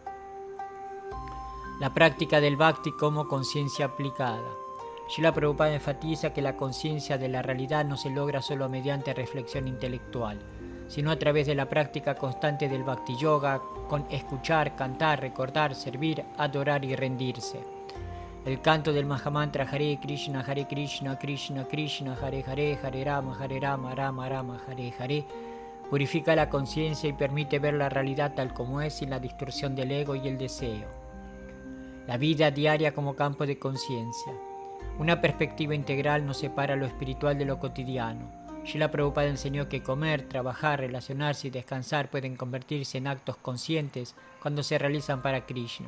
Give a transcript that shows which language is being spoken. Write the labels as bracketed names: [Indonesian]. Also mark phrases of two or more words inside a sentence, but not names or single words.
[Spanish] La práctica del Bhakti como conciencia aplicada. Srila Prabhupada enfatiza que la conciencia de la realidad no se logra solo mediante reflexión intelectual, sino a través de la práctica constante del Bhakti Yoga, con escuchar, cantar, recordar, servir, adorar y rendirse. El canto del Mahamantra [Sanskrit] हरे कृष्ण, कृष्ण कृष्ण, हरे हरे, हरे राम, राम राम, हरे हरे, [Spanish] purifica la conciencia y permite ver la realidad tal como es sin la distorsión del ego y el deseo. La vida diaria como campo de conciencia. Una perspectiva integral nos separa lo espiritual de lo cotidiano. Srila Prabhupada enseñó que comer, trabajar, relacionarse y descansar pueden convertirse en actos conscientes cuando se realizan para Krishna.